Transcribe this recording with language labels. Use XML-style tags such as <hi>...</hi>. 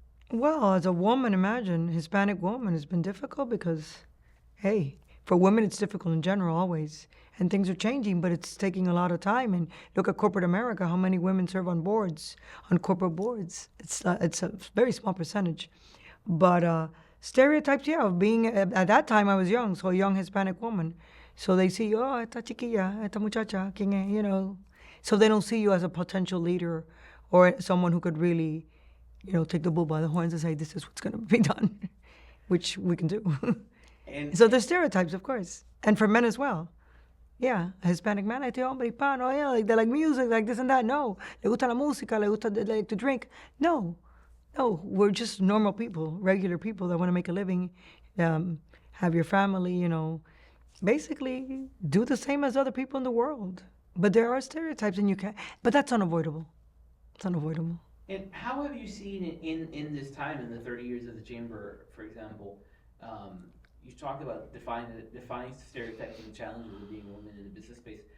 <en>Well, as a woman, imagine, Hispanic woman, it's been difficult because, hey, for women it's difficult in general always. And things are changing, but it's taking a lot of time. And look at corporate America, how many women serve on corporate boards. It's a very small percentage. But stereotypes, yeah, of being, at that time I was young, so a young Hispanic woman. So they see, oh,</en> <es>esta chiquilla, esta muchacha, ¿quién es?</es> <en>So they don't see you as a potential leader or someone who could really, take the bull by the horns and say, this is what's going to be done, which we can do. And So there's stereotypes, of course, and for men as well. Yeah, a Hispanic man,</en> <es>este hombre hispano,</es> <en>yeah, like they like music, like this and that.</en> <es>No, le gusta la música, le gusta</es> <en>they like to drink. No, we're just normal people, regular people that want to make a living, have your family, basically do the same as other people in the world. But there are stereotypes, and you can't. But that's unavoidable. It's unavoidable. And how have you seen it in this time, in the 30 years of the chamber, for example, you talked about defining stereotypes and the challenges of being a woman in the business space.</en>